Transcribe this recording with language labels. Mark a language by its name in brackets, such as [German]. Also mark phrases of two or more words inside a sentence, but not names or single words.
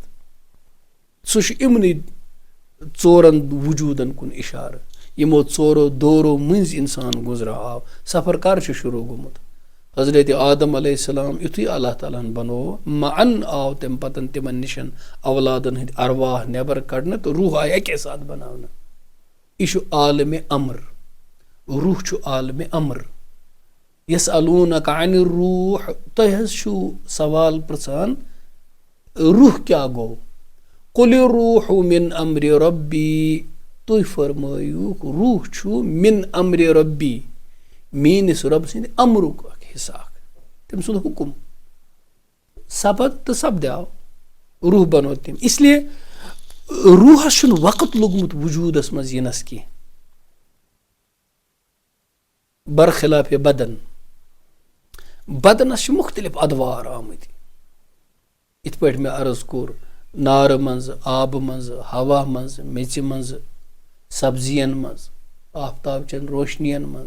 [Kashmiri] سُہ چھُ یِمنٕے 4 وجوٗدن کُن اِشارٕ، یِمو 4 دورو مٔنٛزۍ انسان گُزرا آو. سفر کر چھُ شروٗع گوٚمُت؟ حضرت آدم [Arabic] علیہ السلام [Kashmiri] یُتھُے اللہ تعالیٰ ہن بنوو، معن آو تمہِ پتہٕ تِمن نِشن اولادن ہٕنٛدۍ ارواح نٮ۪بر کڑنہٕ تہٕ روح آیہِ اکے ساتہٕ بناونہٕ. یہِ چھُ عالمِ امر، روح چھُ عالمِ امر. [Arabic] یسألونک عن الروح، [Kashmiri] تُہۍ حظ چھُو سوال پرژھان روح کیٛاہ گوٚو؟ [Arabic] قل الروح من امر ربی، [Kashmiri] تُہۍ فرمٲیوُکھ روح چھُ [Arabic] من امر ربی، [Kashmiri] میٲنِس رۄبہٕ سٕنٛدِ امرُک اکھ حصہٕ اکھ، تٔمۍ سُنٛد حُکُم سپد تہٕ سپدیو، روح بنوو تٔمۍ. [Urdu] اس لیے [Kashmiri] روحس چھُنہٕ وقت لوٚگمُت وجوٗدس منٛز یِنس کینٛہہ، برخلاف بدن. بدنس چھِ مختلف ادوار آمٕتۍ، یِتھ پٲٹھۍ مےٚ عرض کوٚر، نارٕ منٛزٕ، آبہٕ منٛزٕ، ہوا منٛزٕ، میٚژِ منٛزٕ، سبزین منٛز، آفتاب چٮ۪ن روشنین منٛز.